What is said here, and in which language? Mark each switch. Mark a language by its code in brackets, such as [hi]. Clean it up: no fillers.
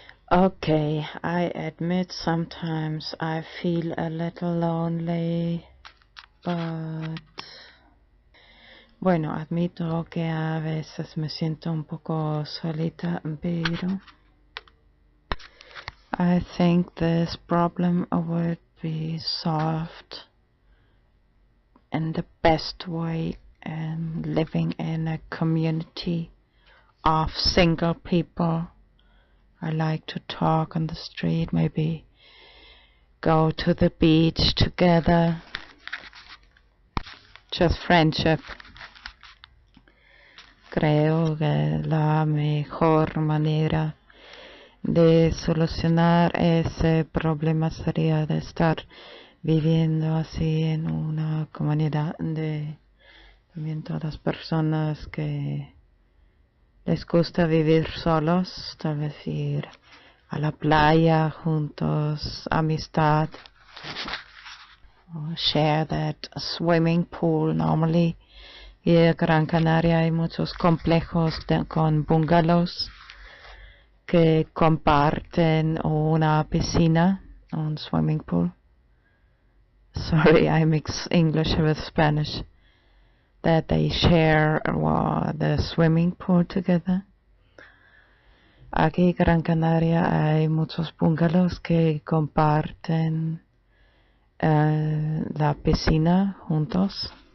[en] Okay, I admit sometimes I feel a little lonely, but [es] bueno, admito que a veces me siento un poco solita, pero [en] I think this problem would be solved in the best way, living in a community of single people. I like to talk on the street, maybe go to the beach together. Just friendship. [es] Creo que la mejor manera de solucionar ese problema sería de estar viviendo así en una comunidad de también todas personas que les gusta vivir solos, tal vez ir a la playa juntos, amistad, [en] or share that swimming pool. Normally, here [es] en Gran Canaria hay muchos complejos con bungalows que comparten una piscina, un swimming pool. [en] Sorry, I mix English with Spanish. That they share the swimming pool together. [es] Aquí en Gran Canaria hay muchos bungalows que comparten la piscina juntos.